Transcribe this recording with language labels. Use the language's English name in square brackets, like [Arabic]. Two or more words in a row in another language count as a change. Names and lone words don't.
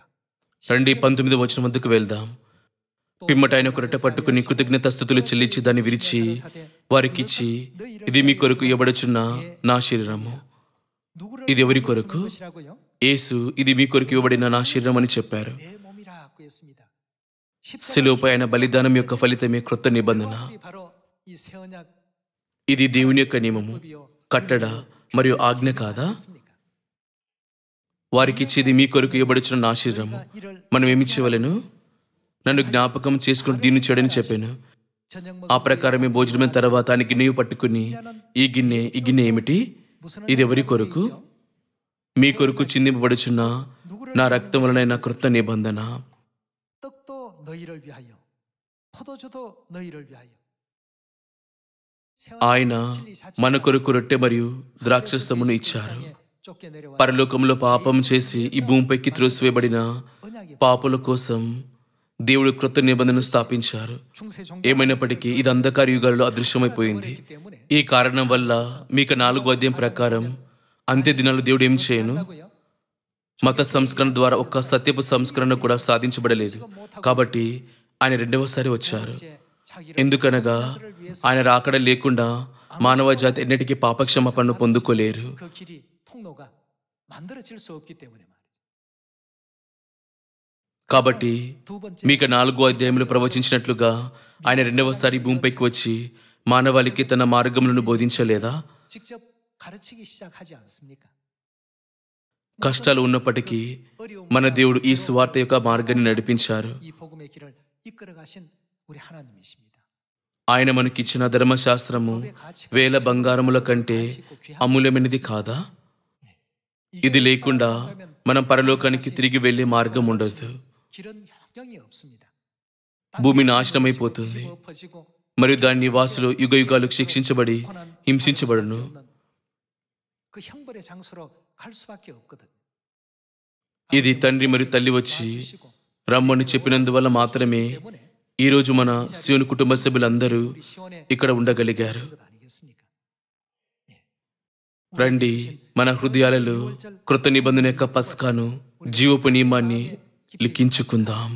[Telugu] రండి 19వ వచనం వద్దకు వెళ్దాం. పిమ్మట ఆయన ఒక రొట్టె పట్టుకుని కృతజ్ఞతాస్తుతులు చెల్లించి దాన్ని విరిచి వారికిచ్చి, ఇది మీ కొరకు ఇవ్వబడుచున్న నా శరీరము. [Korean] 누구를 [Telugu] ఇది ఎవరి కొరకు? [Korean] 것이라고요? [Telugu] యేసు, ఇది మీ కొరకు ఇవ్వబడిన నా శరీరం అని చెప్పారు. [Korean] 내 몸이라고 했습니다. [Telugu] శిలువపై ఆయన బలిదానం యొక్క ఫలితమే క్రొత్త నిబంధన. [Korean] 십자가의 바로 이 새 언약 [Telugu] ఇది దేవుని యొక్క నియమము, [Korean] 법이요. [Telugu] కట్టడ మరియు ఆజ్ఞ కాదా? [Korean] 있습니까? [Telugu] వారికిచ్చేది మీ కొరకు ఇవ్వబడుచున్న నా శరీరము. [Korean] 이를 [Telugu] మనం ఏమి చేయవలెను? నన్ను జ్ఞాపకం చేసుకుని దీన్ని చేయడని చెప్పాను. [Korean] 저녁 [Telugu] ఆ ప్రకారమే భోజనమైన తర్వాత ఆయన గిన్నె పట్టుకుని, ఈ గిన్నె ఏమిటి? ఇది ఎవరి కొరకు? మీ కొరకు చిందింపబడుచున్న నా రక్తం వలన క్రొత్త నిబంధన. [Korean] 떡도 너희를 위하여 포도주도 너희를 위하여 [Telugu] ఆయన మన కొరకు రొట్టె మరియు ద్రాక్షరసమును ఇచ్చారు. పరలోకంలో పాపం చేసి ఈ భూమిపైకి త్రోసివేయబడిన పాపుల కోసం దేవుడు క్రొత్త నిబంధనను స్థాపించారు. ఏమైనప్పటికీ ఇది అంధకార యుగాలలో అదృశ్యమైపోయింది. ఈ కారణం వల్ల మీక 4వ అధ్యాయం ప్రకారం అంత్య దినాలు దేవుడు ఏం చేయను? మత సంస్కరణ ద్వారా ఒక్క సత్యపు సంస్కరణ కూడా సాధించబడలేదు. కాబట్టి ఆయన రెండవసారి వచ్చారు. ఎందుకనగా ఆయన రాకడ లేకుండా మానవ జాతి ఎన్నటికీ పాపక్షమాపణను పొందుకోలేరు. [Korean] 그 길이 통로가 만들어질 수 없기 때문에 말이죠. [Telugu] కాబట్టి [Korean] 두 번째 [Telugu] మీక 4వ అధ్యాయంలో ప్రవచించినట్లుగా ఆయన రెండవసారి భూమిపైకి వచ్చి మానవాళికి తన మార్గములను బోధించలేదా? [Korean] 직접 가르치기 시작하지 않습니까? [Telugu] కష్టాలు ఉన్నప్పటికీ మన దేవుడు ఈ సువార్త యొక్క మార్గాన్ని నడిపించారు. [Korean] 이 복음의 길을 이끌어 가신 우리 하나님이십니다. [Telugu] ఆయన మనకిచ్చిన ధర్మశాస్త్రము వేల బంగారముల కంటే అమూల్యమైనది కాదా? ఇది లేకుండా మనం పరలోకానికి తిరిగి వెళ్ళే మార్గం ఉండదు. [Korean] 길은 영영이 없습니다. [Telugu] భూమి నాశనమైపోతుంది మరియు దాని నివాసులు యుగయుగాలకు శిక్షించబడి హింసించబడును. [Korean] 그 형벌의 장소로 갈 수밖에 없거든요. [Telugu] ఇది తండ్రి మరియు తల్లి వచ్చి రమ్మని చెప్పినందువల్ల మాత్రమే ఈరోజు మన సియోను కుటుంబ సభ్యులందరూ ఇక్కడ ఉండగలిగారు. రండి, మన హృదయాలలో కృత నిబంధన యొక్క పస్కాను జీవపు నియమాన్ని లిఖించుకుందాం.